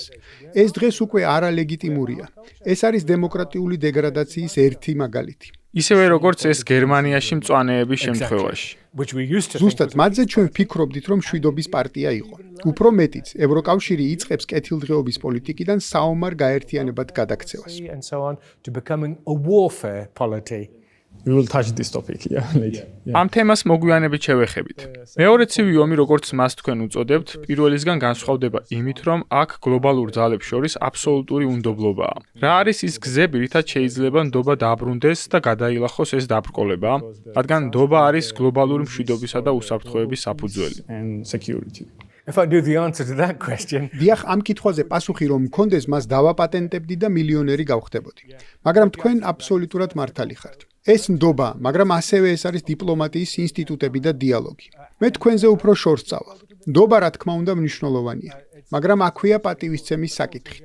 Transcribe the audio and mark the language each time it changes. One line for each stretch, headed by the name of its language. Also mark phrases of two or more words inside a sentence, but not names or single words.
Georgian: ეს დღეს უკვე არალეგიტიმურია. ეს არის დემოკრატიული დეგრადაციის ერთი მაგალითი. ისევე როგორც ეს გერმანიაში მწვანეების შემთხვევაში. ზუსტად მათზე ჩვენ ვფიქრობდით, რომ მშვიდობის პარტია იყო. უფრო მეტიც, ევროკავშირი იწყებს კეთილდღეობის პოლიტიკიდან საომარ გაერთიანებად გადაქცევას.
English: And so on to becoming a warfare polity. We will touch this topic later.
Georgian: ამ თემას მოგვიანებით შევეხებით. მეორე ცივი ომი, როგორც მას თქვენ უწოდებთ, პირველისგან განსხვავდება იმით, რომ აქ გლობალურ ძალებს შორის აბსოლუტური უნდობლობაა. რა არის ის გზები, რითაც შეიძლება ნდობა დაბრუნდეს და გადაილახოს ეს დაბრკოლება? რადგან ნდობა არის გლობალური მშვიდობისა და უსაფრთხოების საფუძველი.
English: And security. If I knew the answer to that question,
Georgian: დიახ, ამ კითხვაზე პასუხი რომ მქონდეს, მას დავაპატენტებდი და მილიონერი გავხდებოდი. მაგრამ თქვენ აბსოლუტურად მართალი ხართ. ეს ნდობა, მაგრამ ასევე ეს არის დიპლომატიის ინსტიტუტები და დიალოგი. მე თქვენზე უფრო შორს წავალ. ნდობა, რა თქმა უნდა, მნიშვნელოვანია, მაგრამ აქვეა პატივისცემის საკითხიც.